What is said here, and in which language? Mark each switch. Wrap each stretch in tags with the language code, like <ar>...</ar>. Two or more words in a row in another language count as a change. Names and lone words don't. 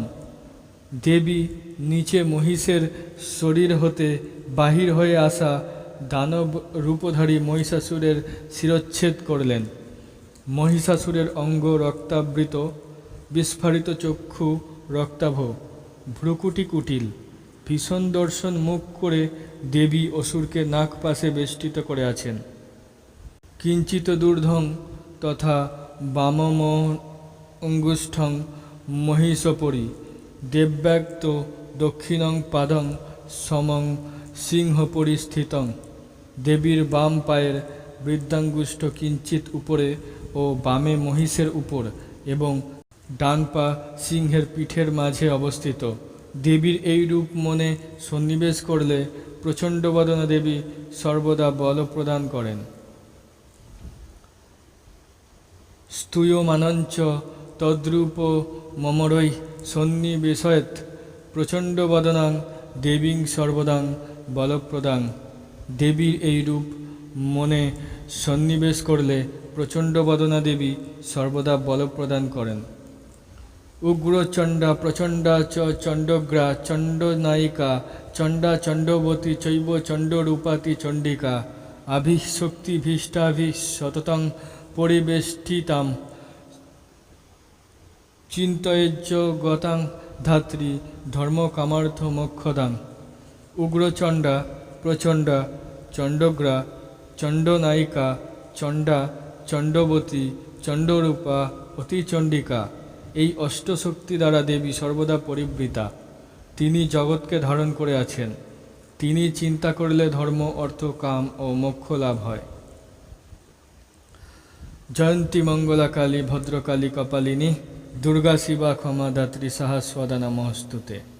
<bn>দেবী নিচে মহিষের শরীর হতে বাহির হয়ে আসা দানব রূপধারী মহিষাসুরের শিরচ্ছেদ করলেন। মহিষাসুরের অঙ্গ রক্তাবৃত, বিস্ফারিত চক্ষু রক্তাভ, ভ্রুকুটি কুটিল। ভীষণ দর্শন মুখ করে দেবী অসুরকে নাক পাশে বেষ্টিত করে আছেন।</bn> <sa>কিঞ্চিত দূর্ধং তথা বামম অঙ্গুষ্ঠং মহিষপরি দেব্যাক্ত দক্ষিণং পাদং সমং সিংহপরি স্থিতং।</sa> <bn>দেবীর বাম পায়ের বৃদ্ধাঙ্গুষ্ঠ কিঞ্চিত উপরে ও বামে মহিষের উপর এবং ডান পা সিংহের পিঠের মাঝে অবস্থিত। দেবীর এই রূপ মনে সন্নিবেশ করলে প্রচণ্ডবদনা দেবী সর্বদা বল প্রদান করেন।</bn> <sa>স্তূয়মানঞ্চ তদ্রূপ মমরৈ সন্নিবেশয়েৎ প্রচণ্ডবদনাং দেবীং সর্বদাং বলপ্রদাং।</sa> <bn>দেবীর এই রূপ মনে সন্নিবেশ করলে প্রচণ্ডবদনা দেবী সর্বদা বল প্রদান করেন।</bn> <sa>উগ্রচণ্ডা প্রচণ্ডা চ চণ্ডগ্রা চণ্ডনায়িকা চণ্ডা চণ্ডবতী চৈব চণ্ডরূপাতি চণ্ডিকা। আভিশক্তিভীষ্টাভি সততং পরিবেষ্টিতাম চিন্তয়েজ্য গতাং ধাত্রী ধর্মকামার্থ মোক্ষদাং।</sa> <bn>উগ্রচণ্ডা, প্রচণ্ডা, চণ্ডগ্রা, চণ্ডনায়িকা, চণ্ডা, চণ্ডবতী, চণ্ডরূপা, অতিচণ্ডিকা, এই অষ্টশক্তি দ্বারা দেবী সর্বদা পরিবৃতা। তিনি জগৎকে ধারণ করে আছেন। তিনি চিন্তা করলে ধর্ম, অর্থ, কাম ও মোক্ষ লাভ হয়।</bn> <sa>জয়ন্তী মঙ্গলা কালী ভদ্রকালী কপালিনী দুর্গা শিবা ক্ষমা দাত্রী সাহস্বদা নমস্তুতে।</sa>